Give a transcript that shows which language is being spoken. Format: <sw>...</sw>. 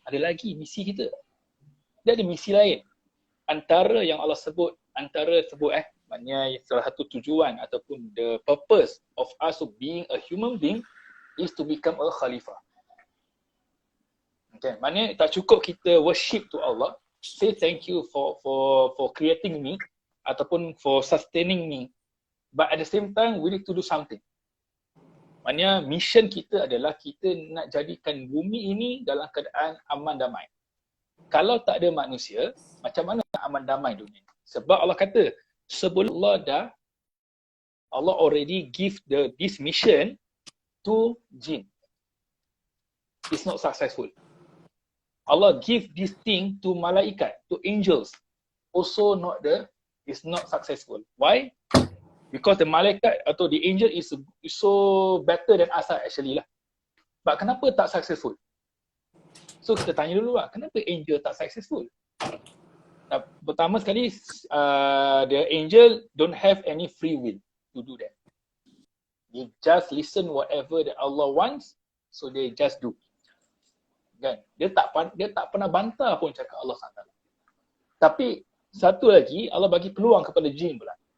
<ms>Ada lagi misi kita. Dia ada misi lain. Antara yang Allah sebut, maknanya salah satu tujuan ataupun</ms> <en>the purpose of us of being a human being is to become a khalifah.</en> <ms>Okay, maknanya tak cukup kita</ms> <en>worship to Allah, say thank you for creating me</en> <ms>ataupun</ms> <en>for sustaining me, but at the same time we need to do something.</en> <ms>Maknanya mission kita adalah kita nak jadikan bumi ini dalam keadaan aman damai. Kalau tak ada manusia, macam mana aman damai dunia? Sebab Allah kata sebelum Allah</ms> <en>already give this mission to jinn. It's not successful. Allah give this thing to malaikat, to angels. Also it's not successful. Why? Because the malaikat</en> <ms>atau</ms> <en>the angel is so better than us actually lah.</en> <ms>But kenapa tak successful? So kita tanya dulu lah, kenapa angel tak successful? Pertama sekali,</ms> <en>the angel don't have any free will to do that. They just listen whatever that Allah wants, so they just do.</en> <ms>Kan? Dia tak pernah bantah pun cakap Allah SWT. Tapi satu lagi, Allah bagi peluang kepada jin pula.</ms>